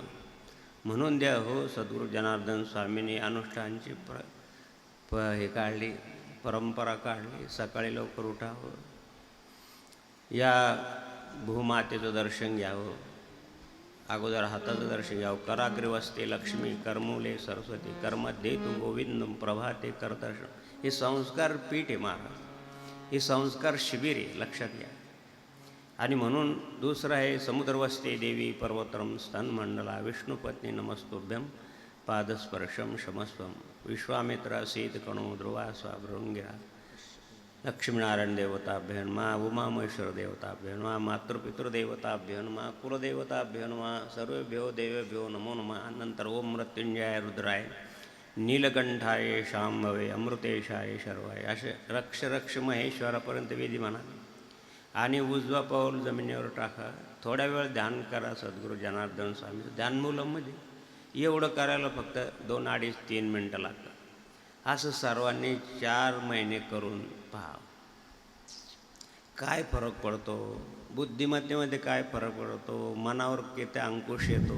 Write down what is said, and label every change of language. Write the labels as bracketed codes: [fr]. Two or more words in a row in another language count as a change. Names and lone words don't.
[mr] म्हणून द्या हो सद्गुरू जनार्दन स्वामींनी अनुष्ठानची हे काढली, परंपरा काढली. सकाळी लवकर उठावं, या भूमातेचं दर्शन घ्यावं, अगोदर हाताचं दर्शन घ्यावं. [sa] कराग्रे वसते लक्ष्मी, करमुले सरस्वती, कर्मध्ये तू गोविंदम, प्रभाते करदर्शन. [mr] हे संस्कार पीठ आहे महाराज, हे संस्कार शिबिर आहे, लक्षात घ्या. आणि म्हणून दुसरं आहे [sa] समुद्रवस्ते देवी पर्वतरम स्तनमंडला, विष्णुपत्नी नमस्तुभ्यम, पादस्पर्शम क्षमस्वम, विश्वामित्रा सीत कणो ध्रुवा स्वाभृंगिरा, लक्ष्मीनारायण देवताभ्यो नमः, उमामहेश्वर देवताभ्यो नमः, मातृपितृदेवताभ्यो नमः, कुलदेवताभ्यो नमः, सर्वेभ्यो देवेभ्यो नमो नमः. [mr] नंतर [sa] ओम मृत्युंजयाय रुद्राय, नीलकंठाय शांभवे, अमृतेशाय शर्वाय, [mr] असे रक्ष रक्ष महेश्वरापर्यंत विधी म्हणा. आणि उजवा पाऊल जमिनीवर टाका. थोड्या वेळ ध्यान करा सद्गुरू जनार्दन स्वामीचं. ध्यानमूलमध्ये एवढं करायला फक्त 2, 2.5, 3 मिनटं लागतात. असं सर्वांनी 4 महिने करून पहा, काय फरक पडतो, बुद्धिमत्तेमध्ये काय फरक पडतो, मनावर किती अंकुश येतो.